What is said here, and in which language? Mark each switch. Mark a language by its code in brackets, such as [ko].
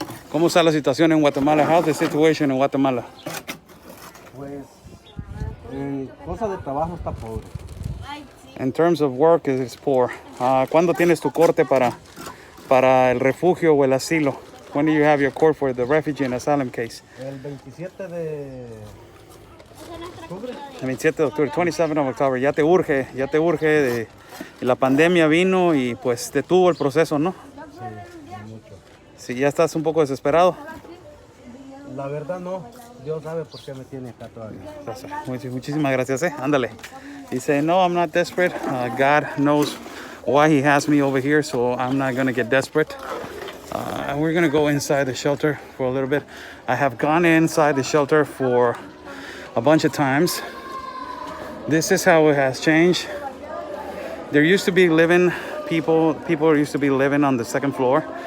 [es] ¿Cómo está la situación en Guatemala? [en] How's the situation in Guatemala? [es] Pues en cosa de trabajo está pobre. [en] In terms of work, it's poor. [es] ¿Cuándo tienes tu corte para el refugio o el asilo? [en] When do you have your court for the refugee and asylum case? [es] El 27 de octubre. El 27 de octubre, [en] 27 of October. [es] Ya te urge. La pandemia vino y pues detuvo el proceso, ¿no? Sí, mucho. Sí, ya estás un poco desesperado. La verdad no. Dios sabe por qué me tiene acá todavía. Muchísimas gracias, Ándale. [en] He said, no, I'm not desperate. God knows why he has me over here, so I'm not going to get desperate. We're going to go inside the shelter for a little bit. I have gone inside the shelter for a bunch of times. This is how it has changed. There used to be people used to be living on the second floor.